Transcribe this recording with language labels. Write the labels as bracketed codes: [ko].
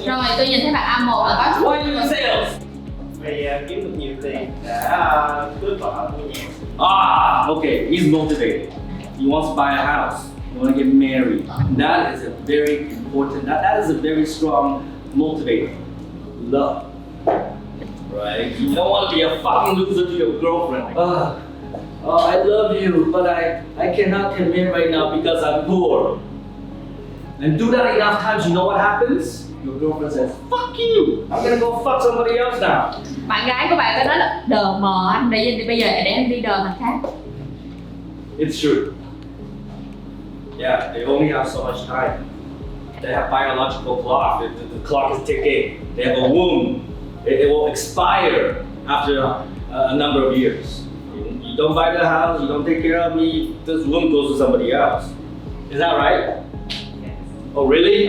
[vi] rồi tôi nhìn thấy bạn A1 là có [en] Why are you in sales? [vi] Vì kiếm được nhiều tiền để cưới vợ mua nhà. [en] Okay. He's motivated. He wants to buy a house. He wants to get married. That is a very important. That is a very strong motivator. Love. Right? You don't want to be a fucking loser to your girlfriend. I love you, but I cannot commit right now because I'm poor. And do that enough times, you know what happens? Your girlfriend says, fuck you! I'm gonna go fuck somebody else now. [vi] bạn gái của bạn sẽ nói là đờ mờ anh, bây giờ để em đi đờ thằng khác. [en] It's true. Yeah, they only have so much time. They have biological clock. The clock is ticking. They have a womb. It will expire after a number of years. You don't buy the house, you don't take care of me, this womb goes to somebody else. Is that right? Oh really?